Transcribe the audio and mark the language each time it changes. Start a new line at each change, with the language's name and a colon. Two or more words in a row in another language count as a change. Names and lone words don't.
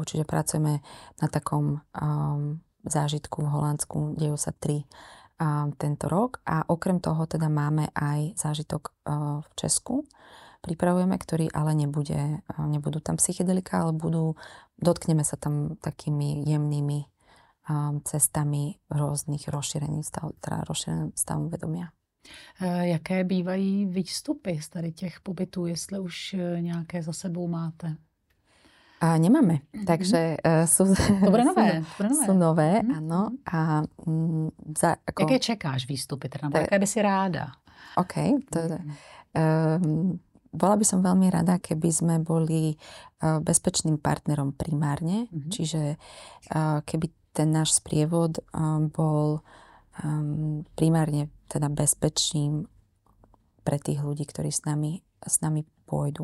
Slovak: Čiže pracujeme na takom zážitku v Holandsku, dejú sa 3 tento rok a okrem toho teda máme aj zážitok v Česku. Pripravujeme, ktorý ale nebudú tam psychedelika, ale dotkneme sa tam takými jemnými cestami rôznych rozšírených stavů vedomia.
Czech: Jaké bývají výstupy z tady těch pobytů, jestli už nějaké za sebou máte?
Slovak: Nemáme, takže sú nové, áno.
Czech: Jaké čekáš výstupy, teda, jaké by si ráda?
Slovak: OK, to je... bola by som veľmi rada, keby sme boli bezpečným partnerom primárne, čiže keby ten náš sprievod bol primárne teda bezpečným pre tých ľudí, ktorí s nami pôjdu.